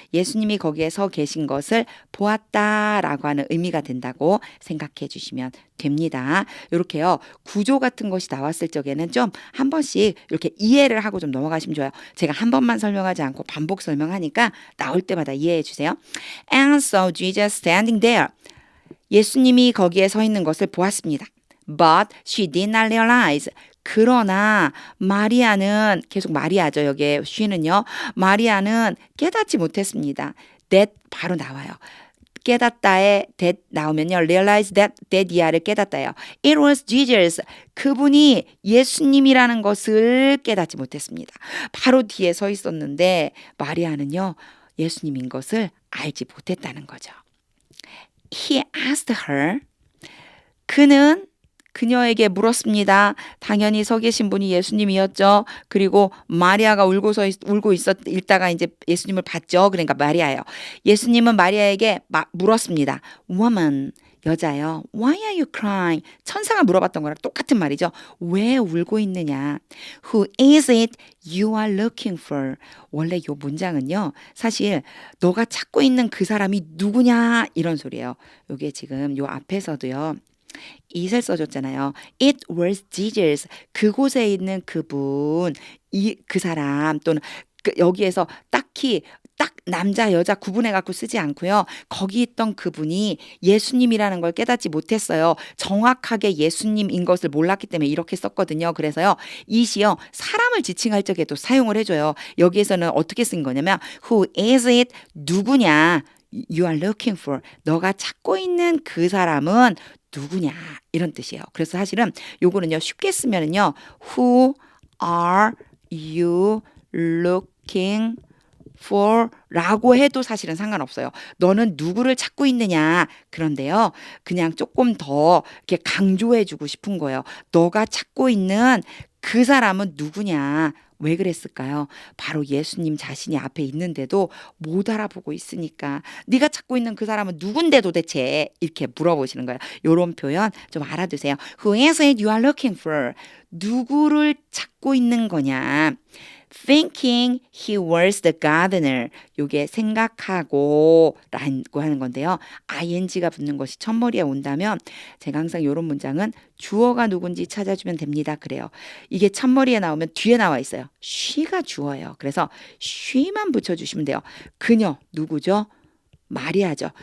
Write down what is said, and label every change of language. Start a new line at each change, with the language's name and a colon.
Korean: 예수님이 거기에 서 계신 것을 보았다라고 하는 의미가 된다고 생각해 주시면 됩니다. 이렇게요. 구조 같은 것이 나왔을 적에는 좀 한 번씩 이렇게 이해를 하고 좀 넘어가시면 좋아요. 제가 한 번만 설명하지 않고 반복 설명하니까 나올 때마다 이해해 주세요.
English: And saw Jesus standing there.
Korean: 예수님이 거기에 서 있는 것을 보았습니다.
English: But she did not realize.
Korean: 그러나 마리아는 계속 마리아죠. 여기에 she는요. 마리아는 깨닫지 못했습니다. that 바로 나와요. 깨닫다에 that 나오면요. realize that 이하를 깨닫다예요.
English: It was Jesus.
Korean: 그분이 예수님이라는 것을 깨닫지 못했습니다. 바로 뒤에 서 있었는데 마리아는요. 예수님인 것을 알지 못했다는 거죠.
English: He asked her.
Korean: 그는 그녀에게 물었습니다. 당연히 서 계신 분이 예수님이었죠. 그리고 마리아가 울고 있다가 이제 예수님을 봤죠. 그러니까 마리아예요. 예수님은 마리아에게 물었습니다.
English: Woman,
Korean: 여자요.
English: Why are you crying?
Korean: 천사가 물어봤던 거랑 똑같은 말이죠. 왜 울고 있느냐?
English: Who is it you are looking for?
Korean: 원래 이 문장은요. 사실 너가 찾고 있는 그 사람이 누구냐? 이런 소리예요. 이게 지금 요 앞에서도요. it을 써줬잖아요.
English: It was Jesus.
Korean: 그곳에 있는 그분, 그 사람 또는 여기에서 딱히 딱 남자 여자 구분해 갖고 쓰지 않고요. 거기 있던 그분이 예수님이라는 걸 깨닫지 못했어요. 정확하게 예수님인 것을 몰랐기 때문에 이렇게 썼거든요. 그래서요. 이시요 사람을 지칭할 적에도 사용을 해줘요. 여기에서는 어떻게 쓴 거냐면
English: Who is it?
Korean: 누구냐?
English: You are looking for.
Korean: 너가 찾고 있는 그 사람은 누구냐? 이런 뜻이에요. 그래서 사실은 요거는요. 쉽게 쓰면은요.
English: Who are you looking for
Korean: 라고 해도 사실은 상관없어요. 너는 누구를 찾고 있느냐. 그런데요. 그냥 조금 더 이렇게 강조해 주고 싶은 거예요. 너가 찾고 있는 그 사람은 누구냐. 왜 그랬을까요? 바로 예수님 자신이 앞에 있는데도 못 알아보고 있으니까 네가 찾고 있는 그 사람은 누군데 도대체 이렇게 물어보시는 거예요. 이런 표현 좀 알아두세요.
English: Who is it you are looking for?
Korean: 누구를 찾고 있는 거냐?
English: Thinking he was the gardener.
Korean: 요게 생각하고 라고 하는 건데요. ing가 붙는 것이 첫머리에 온다면 제가 항상 이런 문장은 주어가 누군지 찾아주면 됩니다. 그래요. 이게 첫머리에 나오면 뒤에 나와 있어요. she가 주어예요. 그래서 she만 붙여주시면 돼요. 그녀 누구죠? 마리아죠.